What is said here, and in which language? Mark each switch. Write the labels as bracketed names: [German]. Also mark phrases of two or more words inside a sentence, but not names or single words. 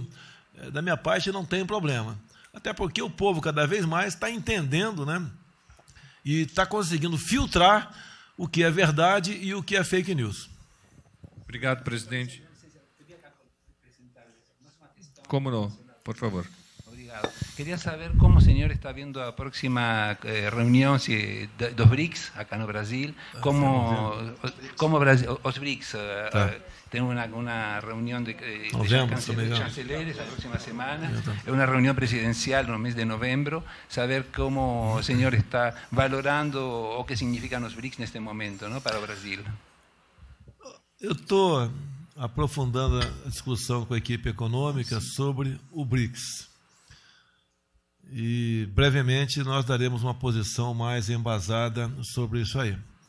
[Portuguese] Da minha parte, não tem problema. Até porque o povo, cada vez mais, está entendendo, né? E está conseguindo filtrar o que é verdade e o que é fake news. Obrigado, presidente. Como não? Por favor. Obrigado. [Spanish] Quería saber cómo, señor, está viendo la próxima reunión dos BRICS acá [Portuguese] no Brasil. [Spanish] Como Brasil, [Portuguese] os BRICS tem [Spanish] una reunión de chancelleres la próxima semana, una reunión presidencial [Portuguese] no mês de novembro. [Spanish] Saber cómo o señor está valorando [Portuguese] o que [Spanish] significan los BRICS [Portuguese] neste momento, [Spanish] ¿no, [Portuguese] para o Brasil. Eu estou aprofundando a discussão com a equipe econômica sobre o BRICS. E, brevemente, nós daremos uma posição mais embasada sobre isso aí.